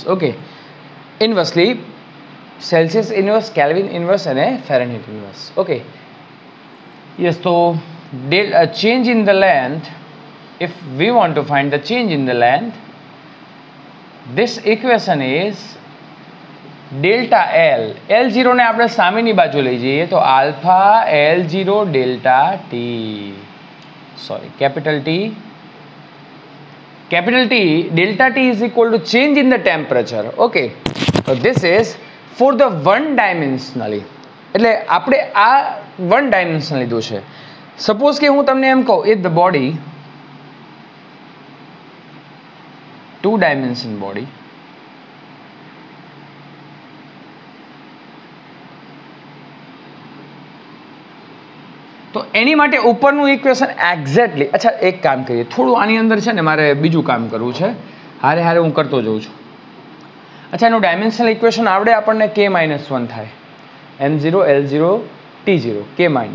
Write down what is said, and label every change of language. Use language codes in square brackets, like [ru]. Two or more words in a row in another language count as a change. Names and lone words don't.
[en] Okay, inversely Celsius inverse, Kelvin inverse and a Fahrenheit inverse. Okay, yes, so change in the length, if we want to find the change in the length, this equation is delta L. L0 [gu] ને આપણે સામેની બાજુ લઈ જઈએ તો [en] alpha L0 delta T, sorry, capital T delta T is equal to change in the temperature. Okay, so this is for the one dimensionally, [gu] એટલે આપણે આ [en] one dimension [gu] લીધું છે. સપોઝ કે હું તમને એમ કહું [en] if the body, two dimension body, [gu] તો એની માટે ઉપરનું [en] equation exactly, [gu] અચ્છા એક કામ કરીએ, થોડું આની અંદર છે ને મારે બીજું કામ કરવું છે, હારે હારે હું કરતો જઉં છું. અચ્છા, એનું [en] dimensional equation [gu] આવડે આપણને, k-1 થાય, m0 l0 t0 k-1.